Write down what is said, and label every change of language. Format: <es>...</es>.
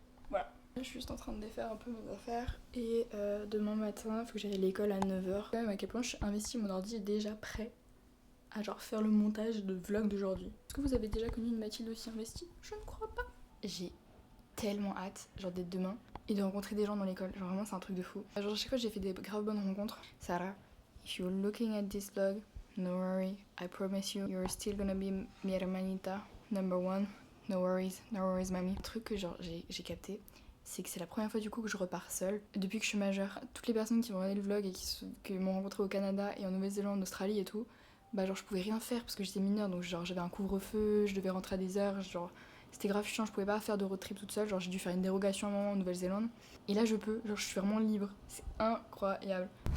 <fr>Voilà. Je suis juste en train de défaire un peu mes affaires. Et demain matin, il faut que j'aille à l'école à 9h. Quand même à quel point je suis investie, mon ordi est déjà prêt à genre faire le montage de vlog d'aujourd'hui. Est-ce que vous avez déjà connu une Mathilde aussi investie? Je ne crois pas. J'ai tellement hâte, genre d'être demain et de rencontrer des gens dans l'école. Genre vraiment c'est un truc de fou. Genre à chaque fois j'ai fait des grave bonnes rencontres.</fr> <en>Sarah, if you're looking at this vlog, no worry, I promise you, you're still gonna be</en> <es>mi hermanita</es> <en>number 1. No worries, mamie.</en> <fr>Le truc que genre j'ai capté, c'est que c'est la première fois du coup que je repars seule depuis que je suis majeure. Toutes les personnes qui vont regarder le vlog et qui m'ont rencontré au Canada et en Nouvelle-Zélande, en Australie et tout, bah genre je pouvais rien faire parce que j'étais mineure, donc genre j'avais un couvre-feu, je devais rentrer à des heures, genre c'était grave chiant, je pouvais pas faire de road trip toute seule, genre j'ai dû faire une dérogation à un moment en Nouvelle-Zélande et là je peux, genre je suis vraiment libre, c'est incroyable.</fr>